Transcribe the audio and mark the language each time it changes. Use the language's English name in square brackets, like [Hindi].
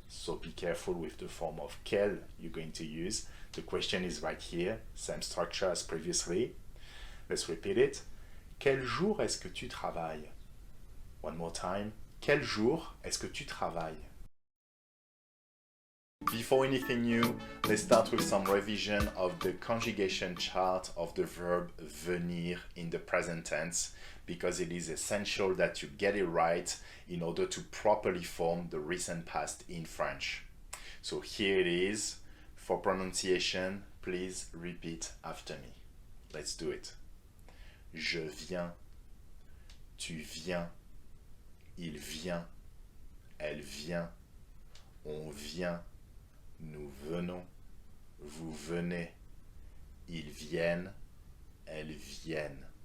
[English] So be careful with the form of quel you're going to use. The question is right here, same structure as previously. Let's repeat it. [French] Quel jour est-ce que tu travailles? [English] One more time. [French] Quel jour est-ce que tu travailles? [English] Before anything new, let's start with some revision of the conjugation chart of the verb venir in the present tense, because it is essential that you get it right in order to properly form the recent past in French. So here it is. For pronunciation, please repeat after me. Let's do it. [French] Je viens, tu viens, il vient, elle vient, on vient, nous venons, vous venez, ils viennent, elles viennent.